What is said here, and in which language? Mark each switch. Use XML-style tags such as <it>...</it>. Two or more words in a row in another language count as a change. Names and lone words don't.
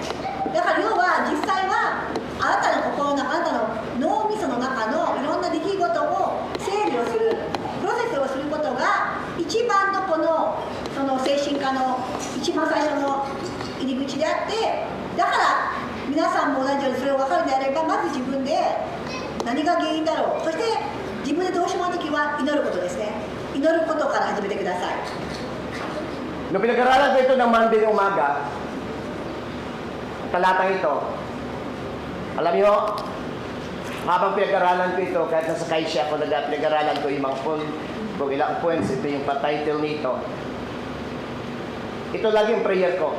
<ja>だから要は実際はあなたの心の中、あなたの脳みその中のいろんな出来事を整理をする、プロセスをすることが一番のその精神科の一番最初の入り口であって、だから皆さんも同じようにそれを分かるのであれば、まず自分で何が原因だろう、そして自分でどうしようもない時は祈ることですね。祈ることから始めてください。</ja> <tl>Nung pinag-aralan ko ito ng Monday ng umaga, talatang ito, alam niyo, habang pinag-aralan ko ito, kahit nasa kaisya ako, pinag-aralan ko yung mga kung ilang points, ito yung pa-title nito. Ito lagi yung prayer ko.</tl>